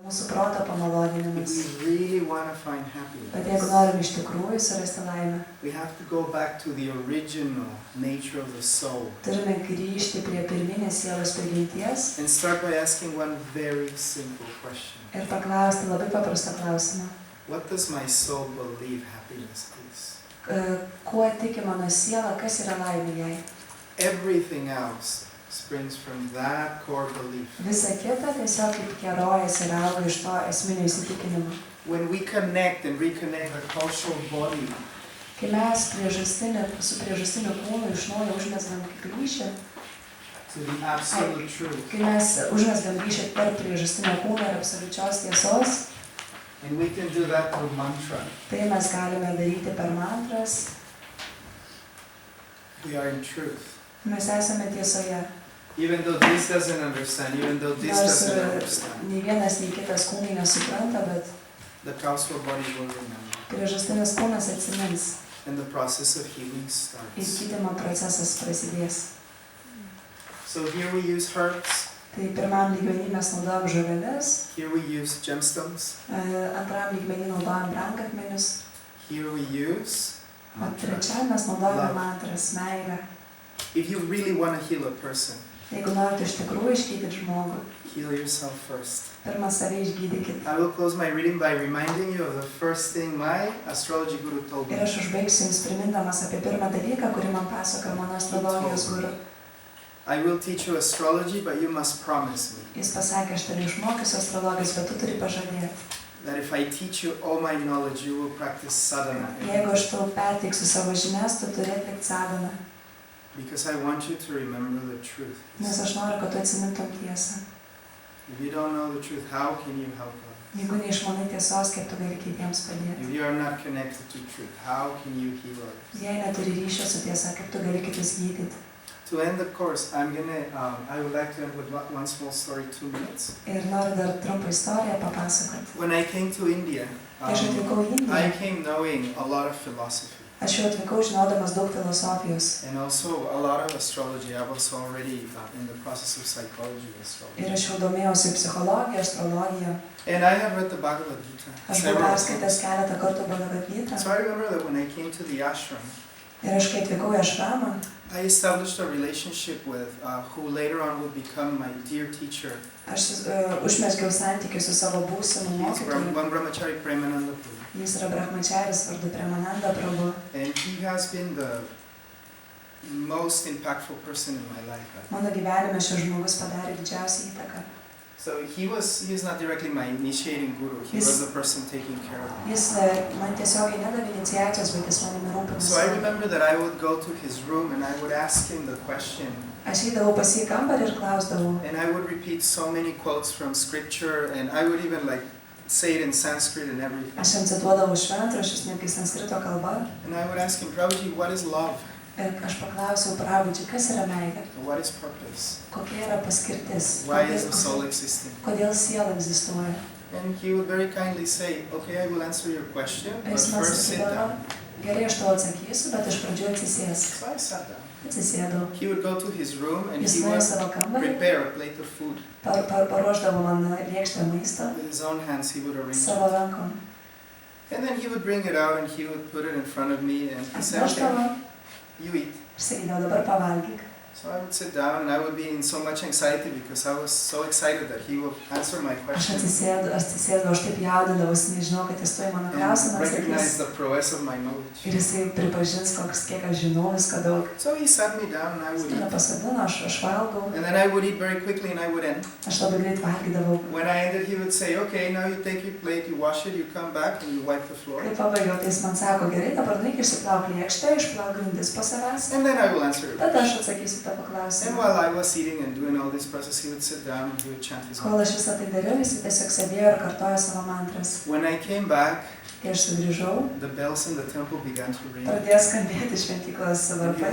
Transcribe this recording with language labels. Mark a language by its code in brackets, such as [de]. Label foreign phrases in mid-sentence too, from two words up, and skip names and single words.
[lt] Mūsų proto pamaloninimas. [en] If we really want to find happiness, [lt] Bet jeigu norim iš tikrųjų surasti laimę, [en] we have to go back to the original nature of the soul. [lt] turime grįžti prie pirminės sielos prigimties [en] And start by asking one very simple question. [lt] ir paklausti labai paprastą klausimą. [en] What does my soul believe happiness is? [lt] Kuo tiki mano siela, kas yra laimė jai? [en] Everything else springs from that core belief. [lt] Visa kita tiesiog kaip kerojas ir auga iš to esminio įsitikinimo. [en] When we connect and reconnect our cultural body, [lt] Kai mes su priežastiniu kūnu iš naujo užmesgam ryšį, [en] to the absolute truth, [lt] kai mes užmesgam ryšį tarp priežastinio kūno ir absoliučios tiesos, [en] and we can do that through mantra, [lt] tai mes galime daryti per mantras, [en] we are in truth. [lt] mes esame tiesoje. [en] Even though this doesn't understand, even though this [lt] Nors [en] doesn't understand, [lt] nei vienas, nei kitas kūnai nesupranta, bet [en] the causal body will remember. [lt] priežastinis kūnas atsimins [en] And the process of healing [lt] ir [en] starts. [lt] gydymo procesas prasidės. [en] So here we use herbs, [lt] Tai pirmam lygmenį mes naudojam žoleles, [en] here we use gemstones, [lt] antram lygmenį naudojam brangakmenius, [en] here we use [lt] o [en] mantra. [lt] trečiam mes naudojame [en] Love. [lt] mantras, meilę. [en] If you really want to heal a person, [lt] Jeigu norite iš tikrųjų išgydyti žmogų, [en] heal yourself first. [lt] pirmą save išgydykit. [en] I will close my reading by reminding you of the first thing my astrology guru told me. [lt] Ir aš užbaigsiu jums primindamas apie pirmą dalyką, kurį man pasakojo mano astrologijos guru. [en] I will teach you astrology, but you must promise me [lt] Jis pasakė, aš tave išmokysiu astrologijos, bet tu turi pažadėti. [en] that if I teach you all my knowledge, you will practice sadhana. [lt] Jeigu aš tau perteiksiu savo žinias, tu turi atlikti sadhaną. [en] Because I want you to remember the truth. [lt] Nes aš noriu, kad tu atsimintum tiesą. [en] If you don't know the truth, how can you help others? [lt] Jeigu neišmanai tiesos, kaip tu gali kitiems padėti. [en] If you are not connected to truth, how can you heal others? [lt] Jei neturi ryšio su tiesa, kaip tu gali kitus gydyti. [en] To end the course, I would like to end with one small story, 2 minutes. [lt] Ir noriu dar trumpą istoriją papasakoti. [en] When I came to India, [lt] Kai aš atvykau į [en] I [lt] Indiją, [en] came knowing a lot of philosophy [lt] aš jau atvykau žinodamas daug filosofijos. [en] and also a lot of astrology. I was already in the process of psychology and astrology. [lt] Ir aš jau domėjausi psichologiją, astrologiją. [en] And I had read the Bhagavad Gita [lt] Aš buvau [en] several [lt] perskaitęs [en] times. [lt] keletą kartų Bhagavad Gita. [en] So I remember that when I came to the ashram, [lt] Ir aš kai atvykau į ašramą, [en] I established a relationship with who later on would become my dear teacher. [lt] aš užmezgiau santykius su savo būsimu [en] He's [lt] mokytoju. [en] one brahmachari Premananda Prabhu. [lt] Jis yra brahmacharis vardu Premananda Prabhu. [en] And he has been the most impactful person in my life. [lt] Mano gyvenime šis žmogus padarė didžiausią įtaką. [en] So he's not directly my initiating guru. He was the person taking care of me. [lt] Jis man tiesiogiai nedavė iniciacijos, bet jis manimi rūpinosi. [en] So I remember that I would go to his room and I would ask him the question. [lt] Aš eidavau pas jį į kambarį ir klausdavau. [en] And I would repeat so many quotes from scripture, and I would even say it in Sanskrit and everything. [lt] Aš jam cituodavau šventraščius, netgi sanskrito kalba. [en] And I would ask him, Prabhuji, what is love? [lt] Ir aš paklausiau Prabhuji, kas yra meilė? [en] What is purpose? [lt] Kokia yra paskirtis? [en] Why is the soul existing? [lt] Kodėl siela egzistuoja? [en] And he would very kindly say, okay, I will answer your question, but [lt] Jis man [en] first sit [lt] sakydavo, [en] down. [lt] gerai, aš tau atsakysiu, bet iš pradžių atsisėsk. [en] So I sat down. [lt] Atsisėdau. [en] He would go to his room and [lt] Jis [en] he [lt] nuėjo [en] would [lt] savo kambarį, [en] prepare a plate of food. [lt] paruošdavo man lėkštę maisto [en] With his own hands he would arrange [lt] savo [en] it. [lt] rankom. [en] And then he would bring it out and he would put it in front of me and he said, okay, [lt] Atnešdavo, [en] you eat. [lt] ir sakydavo, dabar pavalgyk. [en] So I would sit down and I would be in so much anxiety because I was so excited that he would answer my [lt] Aš [en] question [lt] atsisėdau, aš taip jaudindavausi, nežinau, kad jis tuoj mano klausimą [en] and [lt] atsakys. [en] recognize the prowess of my knowledge. [lt] Ir jisai pripažins, kiek aš žinau viską daug. [en] So he sat me down and I would [lt] Jis mane [en] eat. [lt] pasodino, aš valgau, [en] And then I would eat very quickly and I would end. [lt] aš labai greit valgydavau. [en] When I ended, he would say, okay, now you take your plate, you wash it, you come back and you wipe the floor. [lt] Kai pabaigiau, tai jis man sako, gerai, dabar nueik išsiplauk lėkštę, išplauk grindis po savęs. [en] And then I will answer it. [lt] Tada aš atsakysiu tavo [en] And [lt] klausimą. [en] while I was eating and doing all this process, he would sit down and he would chant his [lt] Kol [en] mantra. [lt] aš visą tai dariau, jis tiesiog sėdėjo ir kartojo savo mantras. [en] When I came back, [lt] Kai aš sugrįžau, [en] the bells in the temple began to ring. [lt] pradėjo skambėti šventyklos [en] And he [lt] varpai.